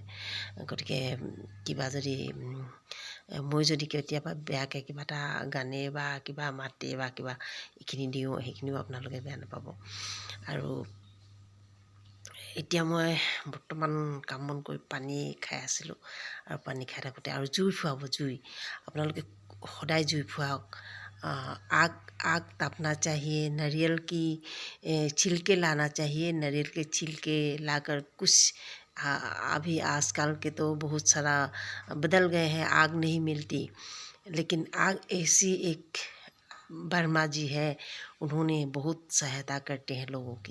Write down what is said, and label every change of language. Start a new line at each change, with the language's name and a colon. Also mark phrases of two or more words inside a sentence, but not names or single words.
Assamese: গতিকে কিবা যদি মই যদি কেতিয়াবা বেয়াকৈ কিবা এটা গানে বা কিবা মাতে বা কিবা এইখিনি দিওঁ, সেইখিনিও আপোনালোকে বেয়া নাপাব। আৰু এতিয়া মই বৰ্তমান কাম বন কৰি পানী খাই আছিলোঁ। আৰু পানী খাই থাকোঁতে আৰু জুই ফুৱাব, আপোনালোকে সদায় জুই ফুৱাওক।
Hindi: आग तापना चाहिए, नारियल की छिलके लाना चाहिए, नारियल के छिलके लाकर कुछ अभी आजकल के तो बहुत सारा बदल गए हैं, आग नहीं मिलती। लेकिन आग ऐसी एक वर्मा जी है, उन्होंने बहुत सहायता करते हैं लोगों की।